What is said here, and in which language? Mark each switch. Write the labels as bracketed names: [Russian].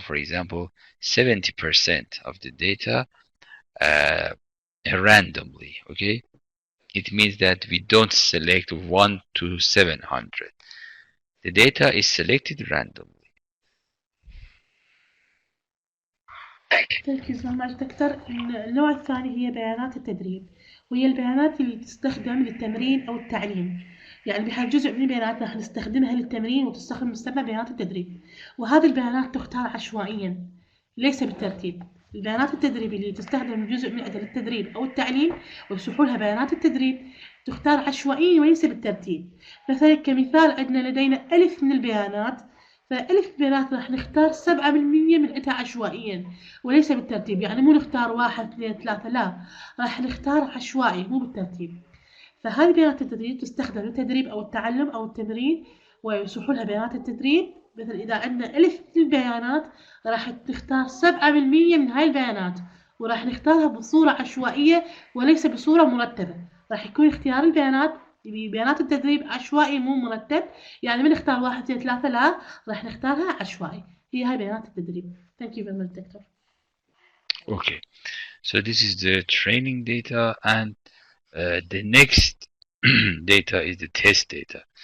[English] For example, 70% of the data randomly. Okay, it means that we don't select 1 to 700. The data is selected randomly. Thank you so much doctor. [Arabic] النوع الثاني هي بيانات التدريب، وهي البيانات اللي تستخدم للتمرين أو التعليم. يعني بها جزء من البيانات راح نستخدمها للتمرين وتستخدم تسمى بيانات التدريب، وهذه البيانات تختار عشوائيا ليس بالترتيب. البيانات التدريب اللي تستخدم جزء من التدريب أو التعليم ويصبحوا لها بيانات التدريب تختار عشوائيا وليس بالترتيب. مثلا كمثال عندنا لدينا 1000 من البيانات، فألف بيانات راح نختار 7% من عندها عشوائيا وليس بالترتيب. يعني مو نختار 1 2 3، لا، راح نختار عشوائي مو بالترتيب. فهذه بيانات التدريب تستخدم للتدريب أو التعلم أو التمرين، ويصبحوا لها بيانات التدريب. مثل إذا عندنا 1000 من البيانات راح تختار 7% من هاي البيانات، وراح نختارها بصورة عشوائية وليس بصورة مرتبة. راح يكون اختيار البيانات ببيانات التدريب عشوائي مو مرتب. يعني ما نختار 1 2 3، لا، راح نختارها عشوائي. هي هاي بيانات التدريب. [English] Thank you very much, Doctor. Okay, so this is the training data, and the next data is the test data.